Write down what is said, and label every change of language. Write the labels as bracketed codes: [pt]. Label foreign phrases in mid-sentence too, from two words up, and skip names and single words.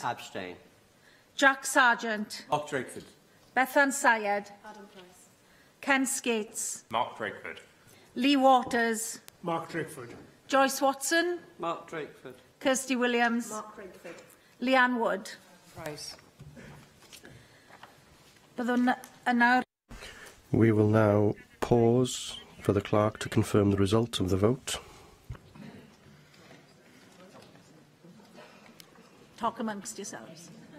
[en] Abstain. Jack Sargent. Mark Drakeford. Bethan Syed. Adam Price. Ken Skates. Mark Drakeford. Lee Waters. Mark Drakeford. Joyce Watson. Mark Drakeford. Kirsty Williams. Mark Drakeford. Leanne Wood. Price. We will now pause for the clerk to confirm the result of the vote. Talk amongst yourselves.